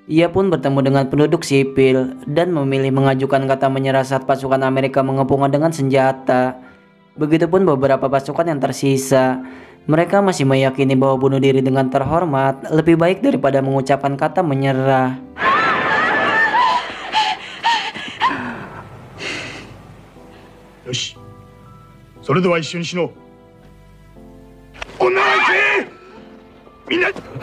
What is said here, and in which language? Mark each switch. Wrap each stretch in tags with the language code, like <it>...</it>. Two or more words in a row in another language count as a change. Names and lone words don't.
<id>Ia pun bertemu dengan penduduk sipil dan memilih mengajukan kata menyerah saat pasukan Amerika mengepungnya dengan senjata. Begitupun beberapa pasukan yang tersisa. Mereka masih meyakini bahwa bunuh diri dengan terhormat lebih baik daripada mengucapkan kata menyerah.</id> <ja>よし、それでは一緒に死のう。女は行け、みんな。</ja>